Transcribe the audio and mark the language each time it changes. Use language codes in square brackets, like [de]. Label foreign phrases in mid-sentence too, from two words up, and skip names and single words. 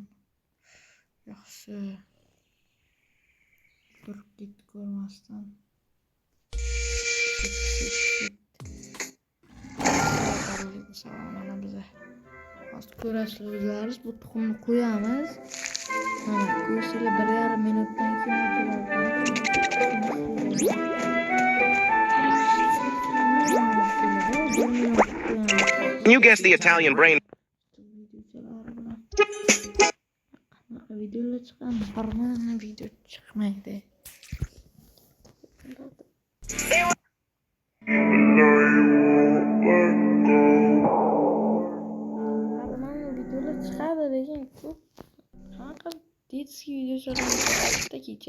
[uz] Yaxshi. Turib ketdi ko'rmasdan. Mana biza hozir ko'rasizlar o'zlaringiz, bu tuxumni qo'yamiz. Mana ko'rsanglar 1,5 minutdan keyin [en] Can you guess the Italian brain? [uz] Videolar chiqqan, harmon video chiqmaydi. Chiqadi degan ko'p qanaqa detskiy videolar chiqdi kecha.